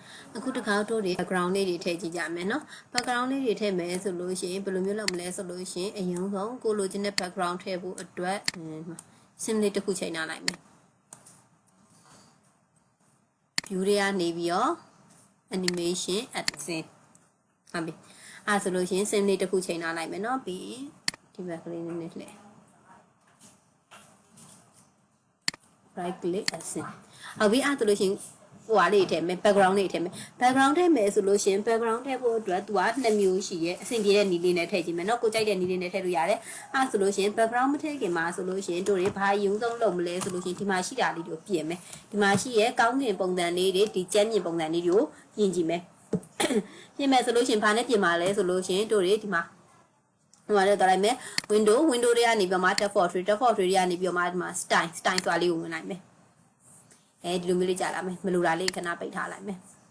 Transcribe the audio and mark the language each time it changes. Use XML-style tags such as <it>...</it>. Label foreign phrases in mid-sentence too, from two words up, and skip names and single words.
<my>အခုတခါတို့တွေ background လေးတွေထည့်ကြည့်ကြမယ်နော် background လေးတွေထည့်မယ်ဆိုလို့ရှိရင်ဘယ်လိုမျိုးလုပ်မလဲဆိုလို့ရှိရင်အရင်ဆုံးကိုလိုချင်တဲ့ background ထည့်ဖို့အတွက် sim လေးတစ်ခုချိန်ထားလိုက်မယ် view တွေကနေပြီးတော့</my> <en>animation add scene</en> <my>ဟုတ်ပြီအဲဆိုလို့ရှိရင် sim လေးတစ်ခုချိန်ထားလိုက်မယ်နော်ပြီးဒီဘက်ကလေးနည်းနည်းလှည့်</my> <en>right click add scene</en> <my>ဟုတ်ပြီအဲဆိုလို့ရှိရင်ဟိုအားလေးထည့်မယ် background လေးထည့်မယ် background ထည့်မယ်ဆိုလို့ရှိရင် background ထည့်ဖို့အတွက်သူက2မျိုးရှိရဲ့အဆင်ပြေတဲ့ နည်းလေးနဲ့ထည့်ကြည့်မယ်เนาะကိုကြိုက်တဲ့နည်းလေးနဲ့ထည့်လို့ရတယ်အဲဆိုလို့ရှိရင် background မထည့်ခင်မှာဆိုလို့ရှိရင်တို့တွေဘာယူဆုံးလုပ်မလဲဆိုလို့ရှိရင်ဒီမှာရှိတာလေးတွေကိုပြင်မယ်ဒီမှာရှိရဲ့ကောင်းကင်ပုံစံလေးတွေဒီကျမ်းမြင်ပုံစံလေးတွေကိုပြင်ကြည့်မယ်ပြင်မယ်ဆိုလို့ရှိရင်ဘာနဲ့ပြင်မှာလဲဆိုလို့ရှိရင်တို့တွေဒီမှာဟိုမှာတော့လိုက်မယ် window တွေကနေပြီးမှ</my> <en>tab portrait</en> <my>တွေကနေပြီးမှဒီမှာ style ဆိုတာလေးကိုဝင်လိုက်မယ်အဲဒီလိုမျိုးလေးကြာလာမယ်မလိုတာလေးခဏပိတ်ထားလိုက်မယ်</my>